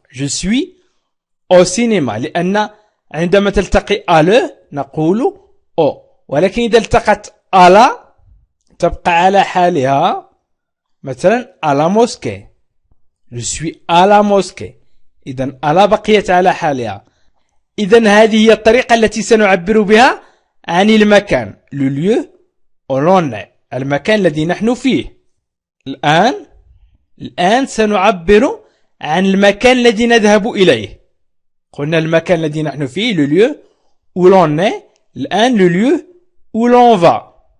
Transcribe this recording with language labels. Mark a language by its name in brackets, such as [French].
[French] Je suis au cinéma [Arabic] لأن عندما تلتقي à نقول au، ولكن إذا التقت على تبقى على حالها. مثلا [French] à la mosquée. Je suis à la mosquée. [Arabic] إذن على بقيت على حالها. إذن هذه هي الطريقة التي سنعبر بها عن المكان. [French] le lieu où l'on est. [Arabic] المكان الذي نحن فيه. الآن سنعبر عن المكان الذي نذهب إليه. قلنا المكان الذي نحن فيه [French] le lieu où l'on est. [Arabic] الآن [French] le lieu où l'on va.